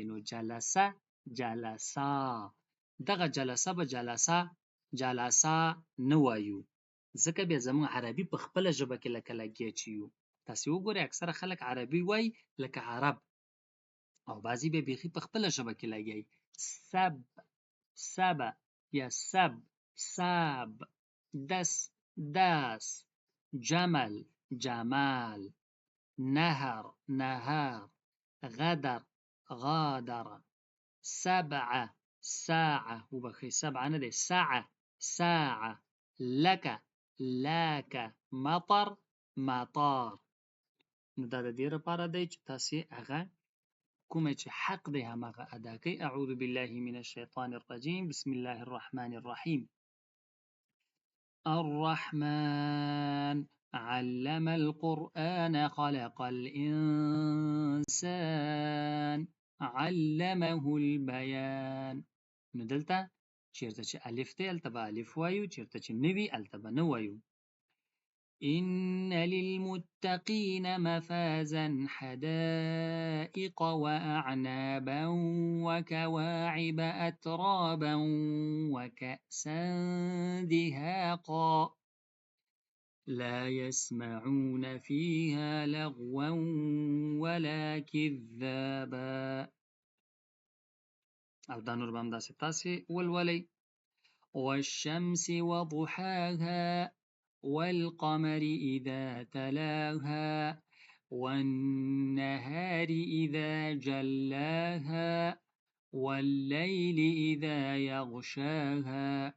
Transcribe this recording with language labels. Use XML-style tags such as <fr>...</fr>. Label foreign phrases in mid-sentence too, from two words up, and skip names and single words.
<ps>نو</ps> <ar>جلسه جلسا،</ar> <ps>دغه جلسه به جلسا نه وایو ځکه بیا زموږ عربي په خپله ژبه کې لکه لګیا چې یو. تاسې وګورئ اکثره خلک عربي وایي لکه عرب او بعضې بیا بیخي په خپله ژبه کې لګیایي.</ps> <ar>سب سبه یا سب ساب، دس داس، جمل جمال، نهر نهار، غدر غادر، سبعه ساعه،</ar> <ps>وبخښئ سبعه نه دی</ps> <ar>ساعه ساعه، لکه لاکه، مطر مطار.</ar> <ps>نو دا د دې لپاره دی چې تاسې هغه کومه چې حق دی هماغه ادا کوئ.</ps> <ar>اعوذ بالله من الشیطان الرجیم بسم الله الرحمن الرحیم. الرحمن علم القرآن خلق الإنسان علمه البيان.</ar> <ps>نو دلته چیرته چې الف دی هلته به الف وایو، چیرته چې نه وي هلته به نه وایو.</ps> <ar>إن للمتقين مفازا حدائق وأعنابا وكواعب أترابا وكأسا دهاقا لا يسمعون فيها لغوا ولا كذابا.</ar> <ps>او دا نور به همداسې تاسې ولولئ.</ps> <ar>والشمس وضحاها والقمر إذا تلاها والنهار إذا جلاها والليل إذا يغشاها</ar>